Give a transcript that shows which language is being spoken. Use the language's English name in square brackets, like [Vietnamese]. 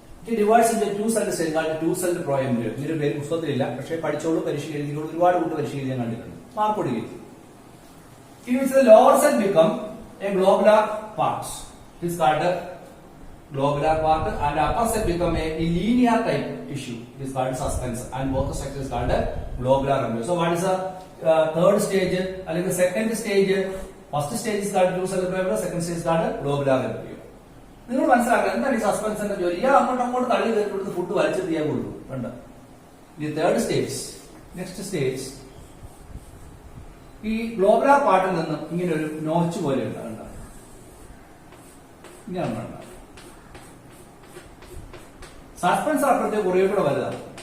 [English] It divides into two cell stage called two-celled proembryo. [Malayalam] ഇതിന്റെ പേര് പുസ്തകത്തിലില്ല, പക്ഷേ പഠിച്ചോളൂ, പരീക്ഷ എഴുതിക്കോളൂ. ഒരുപാട് കൂട്ട് പരീക്ഷ എഴുതി ഞാൻ കണ്ടിട്ടുണ്ട്. മാർക്ക് കൊടുക്കും. [English] In which the lower cell become a globular part. It is called a globular part, and upper cell become a linear type tissue. It is called suspension, and both the structures called a globular embryo. So what is the third stage? [Malayalam] അല്ലെങ്കിൽ [English] second stage? First stage is called two-celled proembryo. Second stage is called globular embryo. [Malayalam] നിങ്ങൾ മനസ്സിലാക്കുക എന്താണ് ഈ സസ്പെൻഷന്റെ ജോലി? അങ്ങോട്ട് തള്ളി കയറ്റി food വലിച്ചെത്തി ചെയ്യാൻ കൊടുക്കും. കണ്ട ഈ തേർഡ് സ്റ്റേജ്. [English] next stage [Malayalam] ഈ ഗ്ലോബുലാർ പാർട്ടിൽ നിന്ന് ഇങ്ങനെ ഒരു നോച്ച് പോലെ ഉണ്ട്. കണ്ട ഇങ്ങനെ കണ്ട സസ്പെൻസർ അപ്പുറത്തെ കുറേ കൂടെ വലുതാണ്.